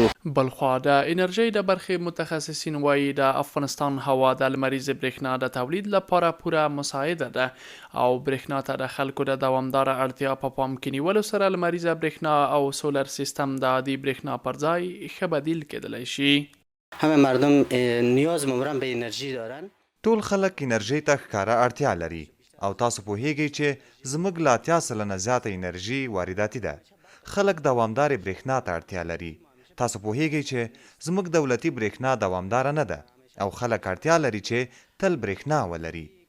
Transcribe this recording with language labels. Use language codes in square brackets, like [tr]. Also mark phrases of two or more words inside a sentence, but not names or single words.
[ps] بلخوا د انرژۍ د برخې متخصصین وایي د افغانستان هوا د لمریزې برېښنا د تولید لپاره پوره مساعده ده او برېښنا ته د خلکو د دوامداره اړتیا په پام کې نیولو سره لمریزه برېښنا او سولر سیستم د عادي برېښنا پر ځای ښه بدیل کېدلی شي. [fa] همه مردم نیاز مبرم به انرژی دارن. [ps] ټول خلک انرژۍ ته ښکاره اړتیا لري او تاسو پوهیږئ چې زموږ له 80 سلنه زیاته انرژي وارداتي ده. خلک دوامدارې برېښنا ته اړتیا لري. تاسو پوهیږئ چې زموږ دولتي برېښنا دوامداره نه ده او خلک اړتیا لري چې تل برېښنا ولري.